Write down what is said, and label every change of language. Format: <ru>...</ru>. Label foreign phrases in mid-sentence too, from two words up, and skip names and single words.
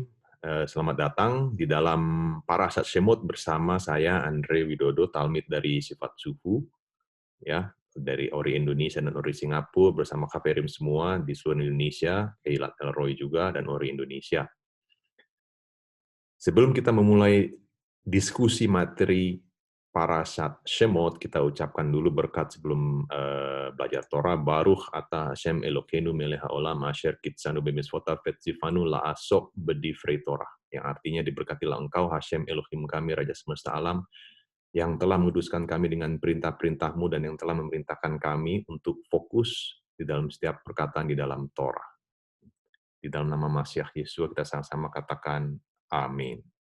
<id>Selamat datang di dalam Parashat Shemot bersama saya Andre Widodo, Talmid dari Sifat Suhu, ya, dari Ori Indonesia dan Ori Singapura bersama Kaverim semua di seluruh Indonesia, Keilat Elroy juga dan Ori Indonesia. Sebelum kita memulai diskusi materi Parashat Shemot, kita ucapkan dulu berkat sebelum belajar Torah.</id> <he>ברוך אתה השם אלוקינו מלך העולם אשר קדשנו במצוותיו וצוונו לעסוק בדברי תורה.</he> <id>Yang artinya diberkatilah engkau Hashem Elohim kami, Raja semesta alam, yang telah menguduskan kami dengan perintah-perintahmu dan yang telah memerintahkan kami untuk fokus di dalam setiap perkataan di dalam Torah. Di dalam nama Masiah Yesua kita sama-sama katakan amin.</id>